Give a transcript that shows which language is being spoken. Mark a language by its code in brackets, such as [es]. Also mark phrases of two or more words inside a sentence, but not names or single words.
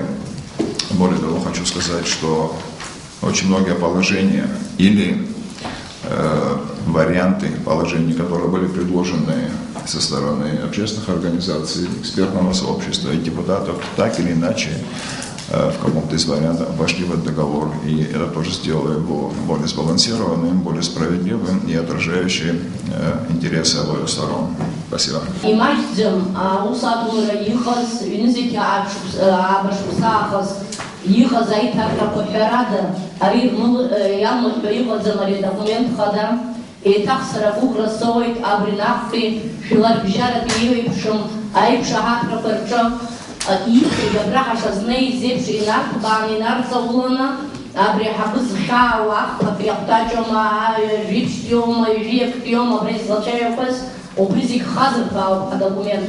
[ru] Более того, хочу сказать, что очень многие положения или варианты положений, которые были предложены со стороны общественных организаций, экспертного сообщества и депутатов, так или иначе в каком-то из вариантов вошли в этот договор, и это тоже сделало его более сбалансированным, более справедливым и отражающим интересы обоих сторон. Спасибо. [ab] Иҟаз аиҭакрақәа ҳәарада, ари иалмыҳәҳәа иҟаӡам ари адокумент хада, еиҭах сара агәыӷра соуеит абри наҟтәи жәларбжьаратәи еиуеиԥшым аиқәшаҳаҭрақәа рҿы ииҳәеит абраҟа шазнеиз еиԥш инарҭбааны инарҵауланы, абри аҳаԥы зхьаау ахԥатә иахәҭаҷома, жәиԥшьтәиома, жәиактәиома, абра излацәаҩақәаз, убри зегь хазырҭбаауп адокумент.